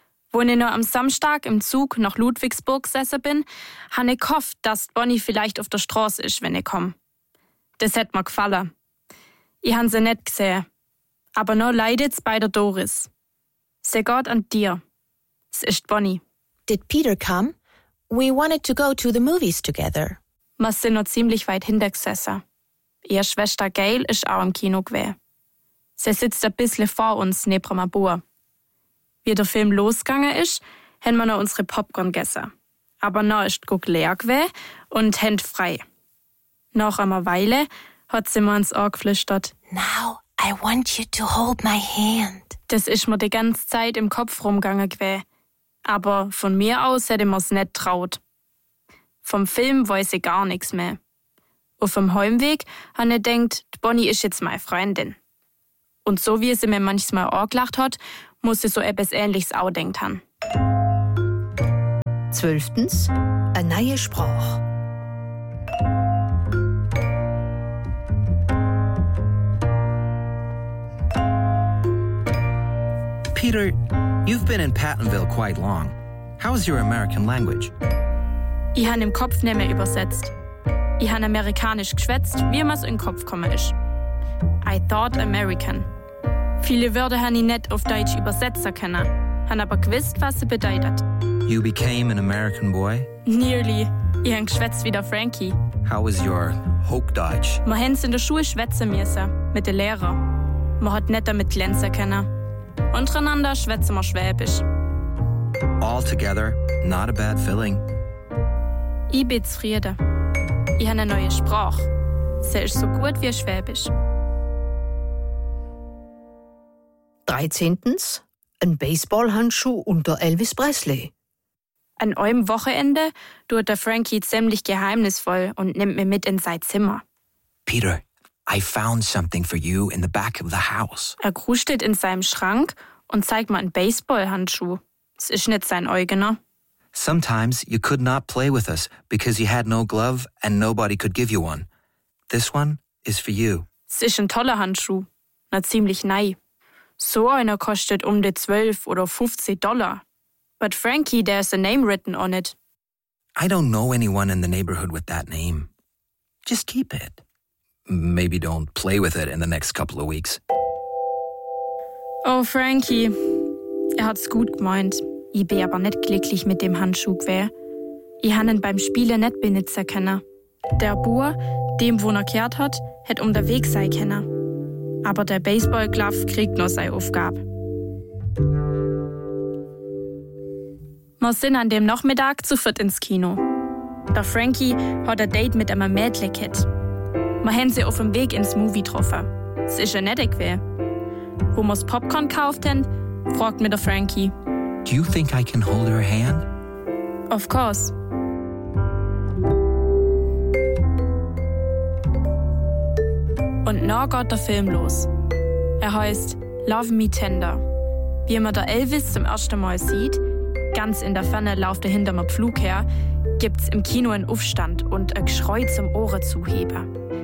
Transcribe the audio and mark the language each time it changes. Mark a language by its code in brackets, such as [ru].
[de] Wo ich nur am Samstag im Zug nach Ludwigsburg gesessen bin, habe ich gehofft, dass Bonnie vielleicht auf der Straße ist, wenn ich komme. Das hätte mir gefallen. Ich habe sie nicht gesehen. Aber nur leidet es bei der Doris. Sie geht an dir. Es ist Bonnie. [en] Did Peter come? We wanted to go to the movies together. [de] Wir sind noch ziemlich weit hinter gesessen. Ihre Schwester Gail ist auch im Kino gewesen. Sie sitzt ein bisschen vor uns neben einem Bauer. Wie der Film losgegangen ist, haben wir noch unsere Popcorn gegessen. Aber noch ist die Guck leer gewesen und Hände frei. Nach einer Weile hat sie mir ins Ohr geflüstert. [en] Now I want you to hold my hand. [de] Das ist mir die ganze Zeit im Kopf rumgegangen gewesen. Aber von mir aus hätte ich mir es nicht traut. Vom Film weiß ich gar nichts mehr. Auf dem Heimweg habe ich gedacht, Bonnie ist jetzt meine Freundin. Und so wie sie mir manchmal angelacht hat, muss sie so etwas Ähnliches auch denkt haben. Zwölftens, eine neue Sprache. [en] Peter, you've been in Pattonville quite long. How is your American language? [de] Ich habe im Kopf nicht mehr übersetzt. Ich han amerikanisch geschwätzt, wie mir's in den Kopf kommen ist. [en] I thought American. [de] Viele Wörter han ich nicht auf Deutsch übersetzen können, han aber gewusst, was sie bedeutet. [en] You became an American boy? Nearly. [de] Ich han geschwätzt wie der Frankie. [en] How is your Hochdeutsch? [de] Wir haben es in der Schule schwätzen müssen, mit den Lehrern. Man hat nicht damit glänzen können. Untereinander schwätzen wir Schwäbisch. [en] All together, not a bad feeling. [de] Ich bin zufrieden. Ich habe eine neue Sprache. Sie ist so gut wie Schwäbisch. 13. Ein Baseballhandschuh unter Elvis Presley. An einem Wochenende tut der Frankie ziemlich geheimnisvoll und nimmt mir mit in sein Zimmer. [en] Peter, I found something for you in the back of the house. [de] Er gruschtet in seinem Schrank und zeigt mir einen Baseballhandschuh. Es ist nicht sein eigener. [en] Sometimes you could not play with us because you had no glove and nobody could give you one. This one is for you. [de] Es ist ein toller Handschuh. Na, ziemlich neu. So einer kostet um die 12 oder 15 Dollar. [en] But Frankie, there's a name written on it. I don't know anyone in the neighborhood with that name. Just keep it. Maybe don't play with it in the next couple of weeks. [de] Oh, Frankie. Er hat's gut gemeint. Ich bin aber nicht glücklich mit dem Handschuh gewesen. Ich habe ihn beim Spielen nicht benutzen können. Der Bauer, dem wo er gehört hat, hat um den Weg sein können. Aber der Baseball-Glove kriegt noch seine Aufgabe. Wir sind an dem Nachmittag zu viert ins Kino. Der Frankie hat ein Date mit einem Mädchen gehabt. Wir haben sie auf dem Weg ins Movie getroffen. Es ist ja nett gewesen. Wo wir das Popcorn gekauft haben, fragt mir der Frankie. [en] Do you think I can hold her hand? Of course. [de] Und dann geht der Film los. Er heißt Love Me Tender. Wie man da Elvis zum ersten Mal sieht, ganz in der Ferne läuft er hinter dem Flug her, gibt's im Kino einen Aufstand und ein Geschrei zum Ohren zuheben.